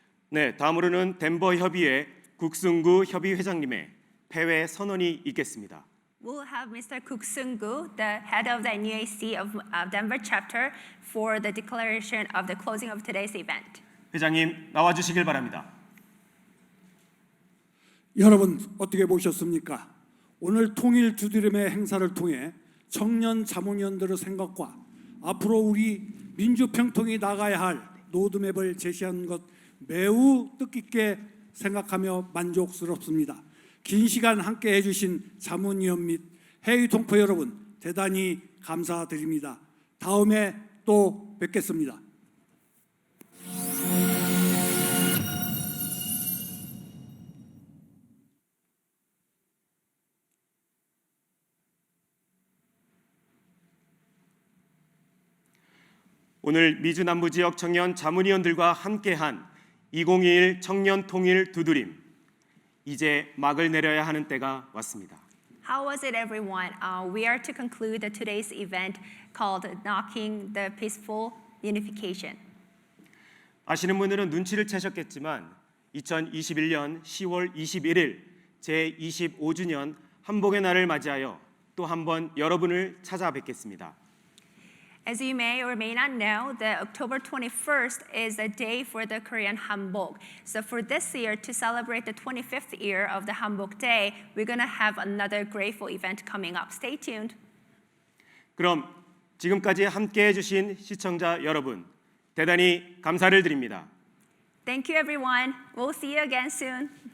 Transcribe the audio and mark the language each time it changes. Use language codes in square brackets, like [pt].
[ko] 네, 다음으로는 덴버 협의회 국승구 협의회장님의 폐회 선언이 있겠습니다. [en] We'll have Mr. Kuk Seung-gu, the head of the NUAC of Denver chapter, for the declaration of the closing of today's event. [ko] 회장님 나와 주시길 바랍니다. 여러분 어떻게 보셨습니까? 오늘 통일 두드림의 행사를 통해 청년 자문위원들의 생각과 앞으로 우리 민주평통이 나가야 할 로드맵을 제시한 것 매우 뜻깊게 생각하며 만족스럽습니다. 긴 시간 함께 해주신 자문위원 및 회의 동포 여러분 대단히 감사드립니다. 다음에 또 뵙겠습니다. 오늘 미주 남부 지역 청년 자문위원들과 함께한 2021 청년 통일 두드림, 이제 막을 내려야 하는 때가 왔습니다. [en] How was it, everyone? We are to conclude today's event called Knocking the Peaceful Unification. [ko] 아시는 분들은 눈치를 채셨겠지만 2021년 10월 21일 제25주년 한복의 날을 맞이하여 또 한 번 여러분을 찾아뵙겠습니다. [en] As you may or may not know, the October 21st is the day for the Korean Hanbok. So for this year, to celebrate the 25th year of the Hanbok Day, we're going to have another grateful event coming up. Stay tuned. [ko] 그럼 지금까지 함께해 주신 시청자 여러분, 대단히 감사를 드립니다. [en] Thank you, everyone. We'll see you again soon.